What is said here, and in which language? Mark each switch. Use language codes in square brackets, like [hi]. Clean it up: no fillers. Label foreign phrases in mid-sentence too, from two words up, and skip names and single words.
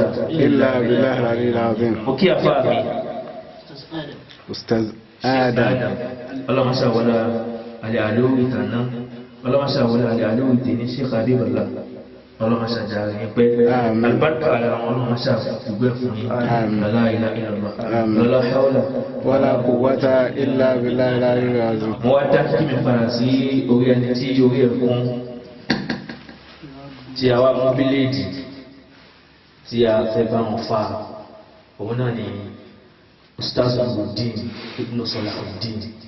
[ar] إلا بالله العلي العظيم [yo] ó kí àfá mi Ustaz Adam ọlọ́mọṣà wọlá alẹ́ àlóòrì tàná ọlọ́mọṣà wọlá alẹ́ àlóòrì tè ní Sheikh Habibullah ọlọ́mọṣà jàre ní pẹ́ albarka ara wọn ọlọ́mọṣà fùgbẹ́ fún yí [ar] لا إله إلا الله لا حول ولا قوة إلا بالله العلي العظيم [yo] mo wá dá kí mi fara sí orí ẹni tí orí ẹ̀kún tí a wá mú bíléèdì tí a fẹ́ bá wọn fa òun náà ni Ustaz Nurudeen Ibn Salahuddin.